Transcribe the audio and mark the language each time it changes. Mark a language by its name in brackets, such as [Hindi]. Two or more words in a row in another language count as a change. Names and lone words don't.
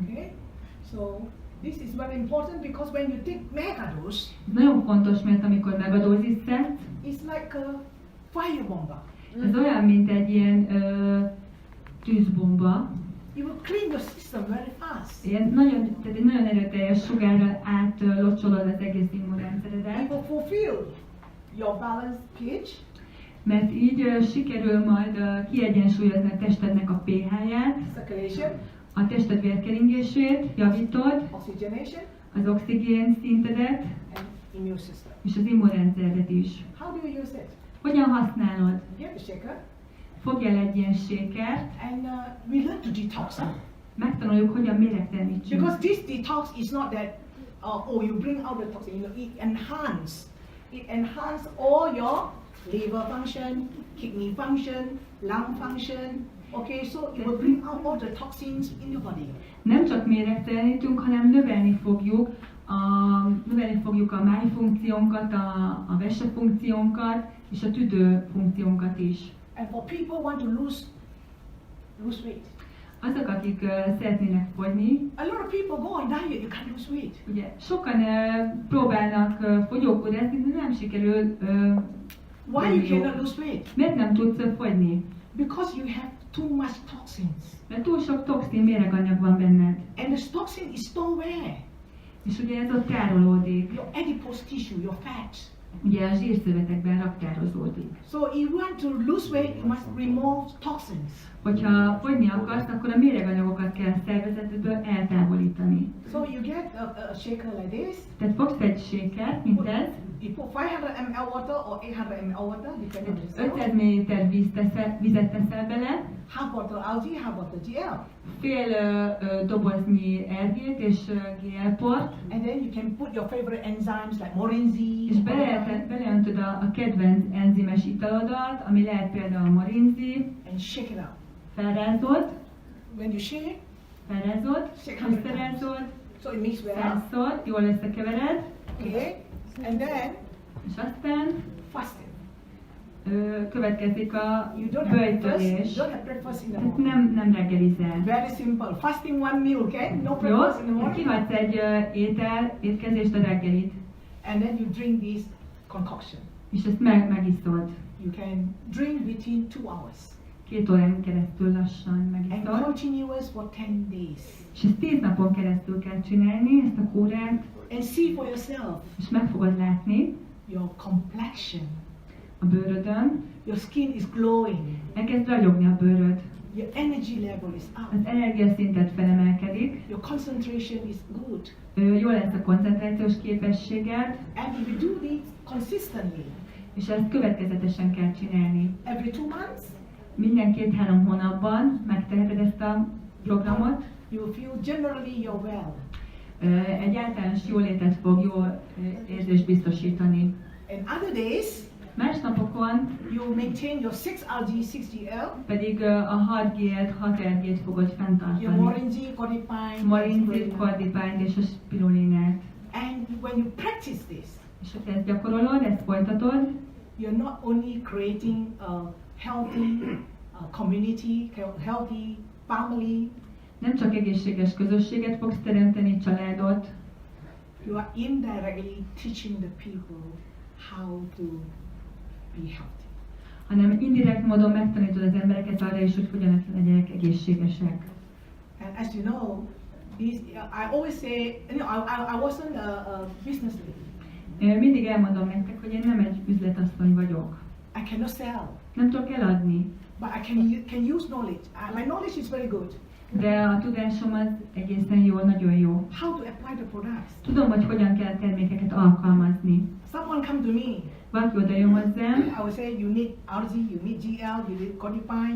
[English] Okay. So this is very important because when you take megadose, [Hungarian] nagyon fontos, mert amikor megadózist szedsz, [English] it's like a fire bomb. [Hungarian] Ez olyan, mint egy ilyen tűzbomba. [English] You will clean your system very fast. [Hungarian] Tehát egy nagyon erőteljes sugárral átlocsolod az egész immunrendszeredet. [English] You will fulfill your balance pH. [Hungarian] Mert így sikerül majd kiegyensúlyozni a testednek a pH-ját, a tested vérkeringését, javítod, [English] oxygenation, [Hungarian] az oxigén szintedet, [English] and immune system. [Hungarian] és az immunrendszeredet is. [English] How do you use it? [Hungarian] Hogyan használod? [English] You have a shaker. [Hungarian] Fogj el egy ilyen sékert, [English] and we learn to detox. [Hungarian] megtanuljuk, hogyan méregtelenítsünk. [English] Because this detox is not that, you bring out the toxin, it enhance all your liver function, kidney function, lung function. Okay, so it will bring out all the toxins in your body. [Hungarian] Nem csak méregtelenítünk, hanem növelni fogjuk a májfunkciónkat, a vesefunkciónkat és a tüdőfunkciónkat is. [English] And for people who want to lose weight. [Hungarian] Azok, akik szeretnének fogyni, [English] a lot of people go on diet, you can't lose weight. [Hungarian] Ugye sokan próbálnak fogyókúrázni, de nem sikerül. [English] Why you cannot lose weight? [Hungarian] Miért nem tudsz fogyni? [English] Because you have too much toxins. [Hungarian] Mert túl sok toxin, méreganyag van benned. [English] And this toxin is stored where? [Hungarian] És ugye ez ott tárolódik. [English] Your adipose tissue, your fat. [Hungarian] Ugye a zsírszövetekben raktározódik. [English] So if you want to lose weight, you must remove toxins. [Hungarian] Hogyha fogyni akarsz, akkor a méreganyagokat kell a szervezetedből eltávolítani. [English] So you get a shaker like this. [Hungarian] Tehát fogsz egy sékert, mint ez. [English] You put 500 ml water or 800 ml water, depending on the [Hungarian] 500 ml vizet teszel bele. [English] Half bottle RG, half bottle GL. [Hungarian] Fél doboznyi RG-t és GL port. [English] And then you can put your favorite enzymes like morinzi. [Hungarian] És beleöntöd a kedvenc enzimes italodat, ami lehet például morinzi. [English] And shake it up. [Hungarian] Felrázod. [English] When you shake, [Hungarian] felrázod, összerázod, [English] so it mix well. [Hungarian] 100-szor, jól összekevered. [English] Okay. And then, [Hungarian] és aztán [English] fasting. [Hungarian] Következik a [English] You don't have [Hungarian] böjtölés. [English] breakfast in the [Hungarian] Tehát [English] morning. [Hungarian] nem reggelizel. [English] Very simple. Fasting one meal, okay? No [Hungarian] Jó? [English] breakfast in the morning. [Hungarian] Kihagysz egy étkezést a reggelit. [English] And then you drink this concoction. [Hungarian] És ezt megiszod. [English] You can drink between 2 hours. [Hungarian] 2 órán keresztül lassan [English] And [Hungarian] megiszod. [English] continuous for 10 days. [Hungarian] És ezt 10 napon keresztül kell csinálni, ezt a kúrát. [English] And see for yourself. [Hungarian] És meg fogod látni [English] Your complexion. [Hungarian] a bőrödön. [English] Your skin is glowing. [Hungarian] Elkezd ragyogni a bőröd. [English] Your energy level is up. [Hungarian] Az energiaszintet felemelkedik. [English] Your concentration is good. [Hungarian] Jó lesz a koncentrációs képességed. [English] And if you do this consistently, [Hungarian] és ezt következetesen kell csinálni. [English] every 2 months, [Hungarian] Minden 2-3 hónapban megteheted ezt a programot. [English] you will feel generally you're well. [Hungarian] Egy általános jólétet fog jól érzést biztosítani. [English] And other days, [Hungarian] Más napokon [English] you maintain your 6RG, 6GL, [Hungarian] pedig a 6G-et, 6RG-t fogod [English] your [Hungarian] fenntartani. [English] morinzi, cordypine, [Hungarian] Morinzit, kordipányt és a spirulinát. [English] and when you practice this, [Hungarian] És ha ezt gyakorolod, ezt folytatod, [English] you're not only creating a healthy community, healthy family, [Hungarian] nem csak egészséges közösséget fogsz teremteni, családot, [English] you are indirectly teaching the people how to be healthy. [Hungarian] hanem indirekt módon megtanítod az embereket arra is, hogy hogyan legyenek egészségesek. [English] And as you know, I always say, I wasn't a business lady. [Hungarian] Mindig elmondom nektek, hogy én nem egy üzletasszony vagyok. [English] I cannot sell, [Hungarian] Nem tudok eladni, [English] but I can use knowledge. My knowledge is very good. [Hungarian] de a tudásom az egészen jó, nagyon jó. [English] How to apply the products. [Hungarian] Tudom, hogy hogyan kell termékeket alkalmazni. [English] Someone come to me, [Hungarian] Valaki oda jön hozzám, [English] I will say you need RZ, you need GL, you need cordypine.